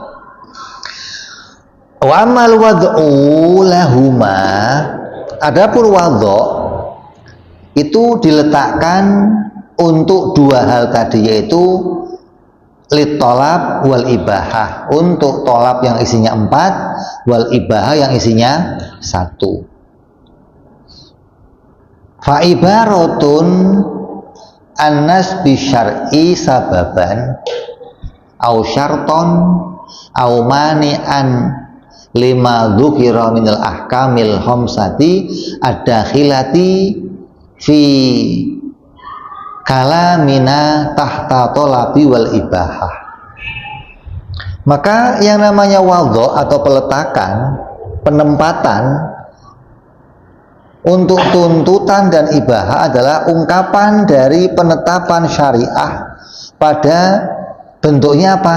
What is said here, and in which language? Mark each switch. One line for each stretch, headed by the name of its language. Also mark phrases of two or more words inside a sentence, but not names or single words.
Arabic: وأما الوضع لهما,
Indonesian: adapun wadho itu diletakkan untuk 2 hal tadi, yaitu
Arabic: للطلب والإباحة,
Indonesian: untuk tolab yang isinya 4, wal ibahah yang isinya 1.
Arabic: فعبارة عن نصب الشرع سببا أو شرطا أو مانعا لما ذكر من الأحكام الخمسة الداخلة في كلامنا تحت الطلب والإباحة.
Indonesian: Maka yang namanya wadho atau peletakan, penempatan untuk tuntutan dan ibahah adalah ungkapan dari penetapan syariah pada bentuknya apa?